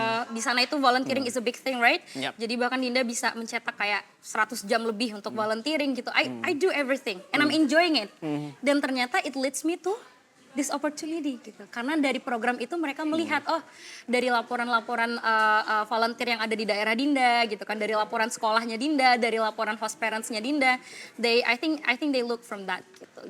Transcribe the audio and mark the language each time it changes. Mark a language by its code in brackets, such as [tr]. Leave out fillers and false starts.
[en] Di sana itu volunteering is a big thing, right? Yep. [id] Jadi bahkan Dinda bisa mencetak kayak 100 jam lebih untuk volunteering gitu. [en] I do everything and I'm enjoying it. Dan ternyata it leads me to this opportunity gitu. [id] Karena dari program itu mereka melihat dari laporan-laporan volunteer yang ada di daerah Dinda gitu kan, dari laporan sekolahnya Dinda, dari laporan host parents-nya Dinda, I think they look from that gitu.